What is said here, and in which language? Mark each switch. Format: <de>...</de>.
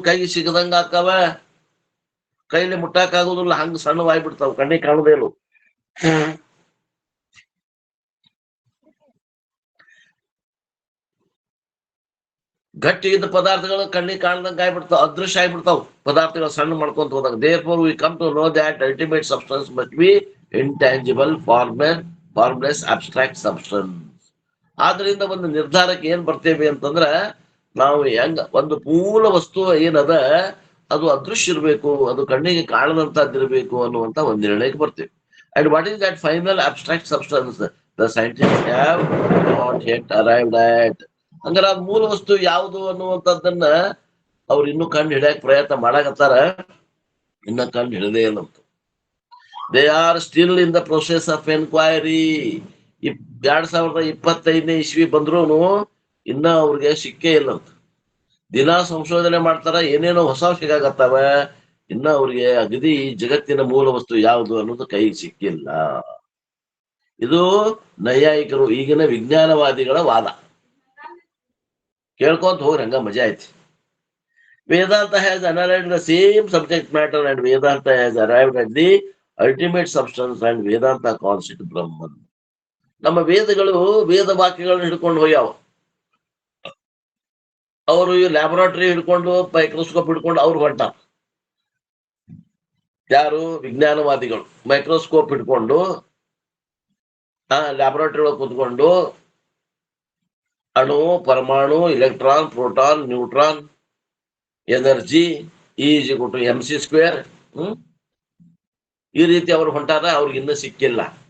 <kn>ಕೈಗೆ ಸಿಗದಂಗ ಆಕಾವ, ಕೈಲಿ ಮುಟ್ಟಾಕ ಆಗುದಿಲ್ಲ, ಹಂಗ ಸಣ್ಣವಾಗ್ಬಿಡ್ತಾವ, ಕಣ್ಣಿಗೆ ಕಾಣುದೇ ಇಲ್ಲ. ಗಟ್ಟಿ ಇದ್ದ ಪದಾರ್ಥಗಳು ಕಣ್ಣಿಗೆ ಕಾಣ್ದಂಗ ಆಗ್ಬಿಡ್ತಾವ, ಅದೃಶ್ಯ ಆಗ್ಬಿಡ್ತಾವ ಪದಾರ್ಥಗಳು ಸಣ್ಣ ಮಾಡ್ಕೊಂತ ಹೋದಾಗ.</kn> <en>Therefore we come to know that ultimate substance must be intangible, formless, abstract substance.</en> <kn>ಆದ್ರಿಂದ ಒಂದು ನಿರ್ಧಾರಕ್ಕೆ ಏನ್ ಬರ್ತೇವೆ ಅಂತಂದ್ರ, ನಾವು ಹೆಂಗ ಒಂದು ಮೂಲ ವಸ್ತು ಏನದ ಅದು ಅದೃಶ್ಯ ಇರ್ಬೇಕು, ಅದು ಕಣ್ಣಿಗೆ ಕಾಣದಂತದ್ದಿರ್ಬೇಕು ಅನ್ನುವಂತ ಒಂದು ನಿರ್ಣಯಕ್ಕೆ ಬರ್ತೇವೆ.</kn> <en>And what is that final abstract substance? The scientists have not yet arrived at.</en> <kn>ಹಂಗಾರ ಆ ಮೂಲ ವಸ್ತು ಯಾವುದು ಅನ್ನುವಂಥದ್ದನ್ನ ಅವ್ರು ಇನ್ನೂ ಕಂಡು ಹಿಡಿಯಕ್ ಪ್ರಯತ್ನ ಮಾಡಾಕತ್ತಾರ, ಇನ್ನ ಕಂಡು ಹಿಡದೇ ಇಲ್ಲ.</kn> <en>They are still in the process of enquiry.</en> <kn>2025ನೇ ಇಸ್ವಿ ಬಂದ್ರು ಇನ್ನ ಅವ್ರಿಗೆ ಸಿಕ್ಕೇ ಇಲ್ಲ. ದಿನಾ ಸಂಶೋಧನೆ ಮಾಡ್ತಾರ, ಏನೇನೋ ಹೊಸ ಸಿಗಾಕತ್ತಾವ, ಇನ್ನ ಅವ್ರಿಗೆ ಅಗದಿ ಜಗತ್ತಿನ ಮೂಲ ವಸ್ತು ಯಾವುದು ಅನ್ನೋದು ಕೈಗೆ ಸಿಕ್ಕಿಲ್ಲ. ಇದು ನೈಯಾಯಿಕರು, ಈಗಿನ ವಿಜ್ಞಾನವಾದಿಗಳ ವಾದ. ಕೇಳ್ಕೊಂತ ಹೋಗ್ರಿ, ಹಂಗ ಮಜಾ ಐತಿ.</kn> <en>Vedanta has analyzed the same subject matter and Vedanta has arrived at the ultimate substance and Vedanta calls it Brahman.</en> <kn>ನಮ್ಮ ವೇದಗಳು ವೇದ ವಾಕ್ಯಗಳನ್ನ ಹಿಡ್ಕೊಂಡು ಹೋಗ್ಯಾವ. ಅವರು ಈ ಲ್ಯಾಬೊರೇಟರಿ ಹಿಡ್ಕೊಂಡು, ಮೈಕ್ರೋಸ್ಕೋಪ್ ಹಿಡ್ಕೊಂಡು ಅವ್ರು ಹೊಂಟಾರ. ಯಾರು? ವಿಜ್ಞಾನವಾದಿಗಳು ಮೈಕ್ರೋಸ್ಕೋಪ್ ಹಿಡ್ಕೊಂಡು ಲ್ಯಾಬೊರೇಟರಿ ಒಳಗೆ ಕೂತ್ಕೊಂಡು ಅಣು, ಪರಮಾಣು, electron, proton, neutron, energy E=mc², ಈ ರೀತಿ ಅವ್ರು ಹೊಂಟಾರ. ಅವ್ರಿಗೆ ಇನ್ನೂ ಸಿಕ್ಕಿಲ್ಲ.</kn>